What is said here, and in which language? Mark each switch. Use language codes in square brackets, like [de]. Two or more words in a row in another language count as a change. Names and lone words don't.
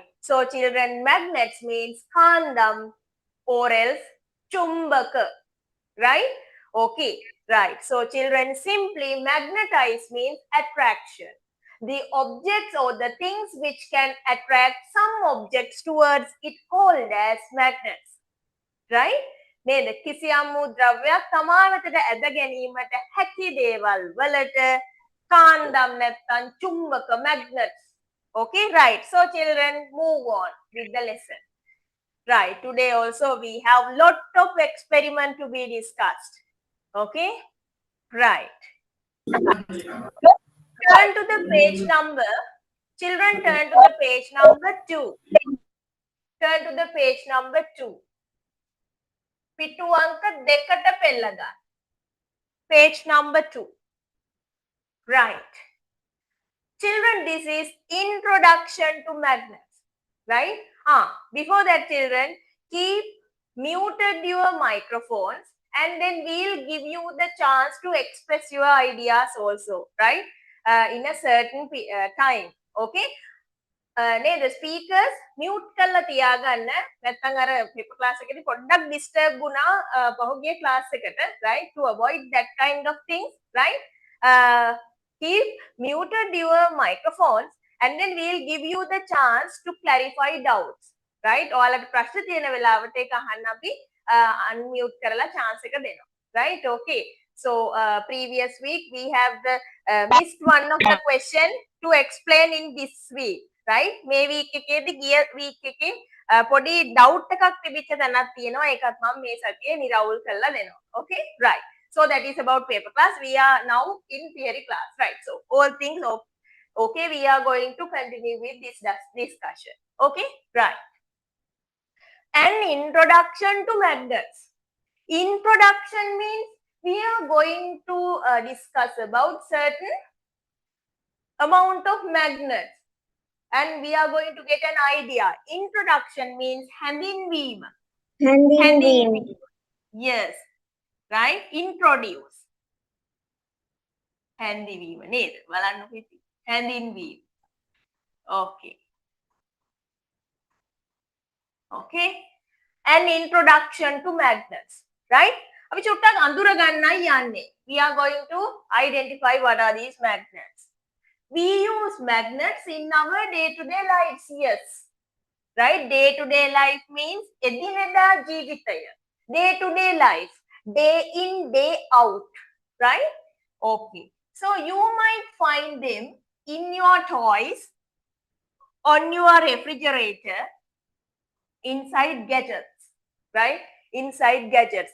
[en] So children, magnets means kandam or else chumbaka, right? Okay, right. So children, simply magnetize means attraction. The objects or the things which can attract some objects towards it, called as magnets, right? [si] නේද? කිසියම් වූ ද්‍රව්‍යයක් තමා වෙතට ඇද ගැනීමට හැකි දේවල් වලට කාන්දම් නැත්නම් චුම්බක, [en] magnets. Okay, right. So children, move on with the lesson. Right. Today also we have lot of experiment to be discussed. Okay, right. Turn to the page number. Children, turn to the page number 2. Turn to the page number 2. [si] පිටු අංක 2ට පෙළ ගන්න. [en] Page number 2. Right. Children, this is introduction to magnets. Right? Before that, children, keep muted your microphones and then we'll give you the chance to express your ideas also, right? In a certain time. Okay? [si] නේද [en] speakers mute [si] කරලා තියාගන්න නැත්නම් අර [en] paper class [si] එකේදී පොඩ්ඩක් ඩිස්ටර්බ් වුණා පහුගිය ක්ලාස් එකට, [en] right? To avoid that kind of things, right? Keep muted your microphones and then we'll give you the chance to clarify doubts, right? [si] ඔයාලට ප්‍රශ්න තියෙන වෙලාවට ඒක අහන්න අපි unmute කරලා chance එක දෙනවා, [en] right? Okay, So previous week we have missed one of the question to explain in this week, right? [si] May week එකේදී ගිය week එකේ පොඩි doubt එකක් තිබිච්ච තැනක් තියෙනවා. ඒකත් මම මේ සතියේ නිරවුල් කරලා දෙනවා. [en] Okay, right. So that is about paper class. We are now in theory class, right? So all things okay, we are going to continue with this discussion. Okay, right. An introduction to magnets. Introduction means we are going to discuss about certain amount of magnets and we are going to get an idea. Introduction means [si] හැඳින්වීම. හැඳින්වීම. [en] Yes, right? Introduce. [si] හැඳින්වීම නේද? බලන්නකො ඉතින්. හැඳින්වීම. [en] Okay. Okay. An introduction to magnets, right? [si] අපි චුට්ටක් අඳුර ගන්නයි යන්නේ. [en] We are going to identify what are these magnets. We use magnets in our day-to-day lives, yes. Right? Day-to-day life means [si] එදිනෙදා ජීවිතය. [en] Day-to-day life. Day in, day out. Right? Okay. So you might find them in your toys, on your refrigerator, inside gadgets. Right? Inside gadgets.